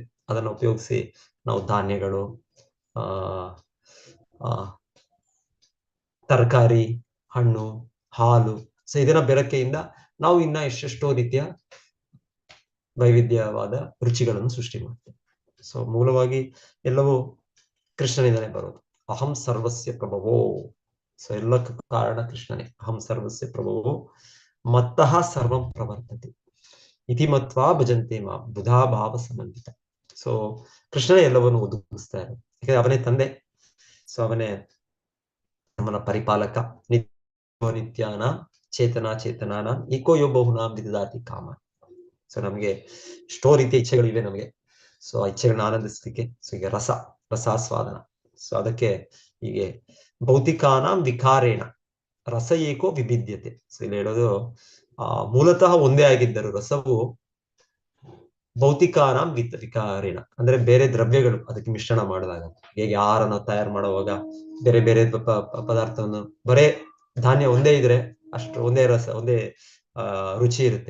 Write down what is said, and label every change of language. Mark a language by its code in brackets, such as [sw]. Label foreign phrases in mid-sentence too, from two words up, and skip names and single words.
[kn] ಅದನ್ನು ಉಪಯೋಗಿಸಿ ನಾವು ಧಾನ್ಯಗಳು, ತರಕಾರಿ, ಹಣ್ಣು, ಹಾಲು, ಸೊ ಇದರ ಬೆರಕೆಯಿಂದ ನಾವು ಇನ್ನ ಎಷ್ಟೆಷ್ಟೋ ರೀತಿಯ ವೈವಿಧ್ಯವಾದ ರುಚಿಗಳನ್ನು ಸೃಷ್ಟಿ ಮಾಡ್ತೇವೆ. ಸೊ ಮೂಲವಾಗಿ ಎಲ್ಲವೂ ಕೃಷ್ಣನಿಂದಲೇ ಬರೋದು. [sa] ಅಹಂ ಸರ್ವಸ್ಯ ಪ್ರಭವೋ. [kn] ಸೊ ಎಲ್ಲಕ್ಕೂ ಕಾರಣ ಕೃಷ್ಣನೇ. [sa] ಅಹಂ ಸರ್ವಸ್ಯ ಪ್ರಭವೋ ಮತ್ತಃ ಸರ್ವಂ ಪ್ರವರ್ತತೆ ಇತಿ ಮತ್ವಾ ಭಜಂತೆ ಮಾ ಬುಧಾ ಭಾವ ಸಂಬಂಧಿತ. [kn] ಸೊ ಕೃಷ್ಣನೇ ಎಲ್ಲವನ್ನು ಒದಗಿಸ್ತಾ ಇರೋದು. ಯಾಕಂದ್ರೆ ಅವನೇ ತಂದೆ. ಸೊ ಅವನೇ ನಮ್ಮನ್ನ ಪರಿಪಾಲಕ. [sa] ನಿತ್ಯಾನ ಚೇತನಾನ ಏಕೋ ಯೋ ಬಹುನಾಂ ವಿದದಾತಿ ಕಾಮ. [kn] ಸೊ ನಮ್ಗೆ ಎಷ್ಟೋ ರೀತಿಯ ಇಚ್ಛೆಗಳಿವೆ ನಮಗೆ. ಸೊ ಆ ಇಚ್ಛೆಗಳನ್ನ ಆನಂದಿಸ್ಲಿಕ್ಕೆ ಸೊ ಈಗ ರಸಾಸ್ವಾದನ. ಸೊ ಅದಕ್ಕೆ ಹೀಗೆ [sa] ಭೌತಿಕಾನಾಂ ವಿಕಾರೇಣ ರಸ ಏಕೋ ವಿಭಿದ್ಯತೆ. [kn] ಸೊ ಇಲ್ಲಿ ಹೇಳೋದು ಮೂಲತಃ ಒಂದೇ ಆಗಿದ್ದರು ರಸವು [sa] ಭೌತಿಕಾನಾಂ ವಿಕಾರೇಣ [kn] ಅಂದ್ರೆ ಬೇರೆ ದ್ರವ್ಯಗಳು ಅದಕ್ಕೆ ಮಿಶ್ರಣ ಮಾಡಿದಾಗ, ಹೇಗೆ ಆಹಾರನ ತಯಾರು ಮಾಡುವಾಗ ಬೇರೆ ಬೇರೆ ಪದಾರ್ಥವನ್ನು ಬರೇ ಧಾನ್ಯ ಒಂದೇ ಇದ್ರೆ ಅಷ್ಟು ಒಂದೇ ರಸ ಒಂದೇ ರುಚಿ ಇರುತ್ತೆ.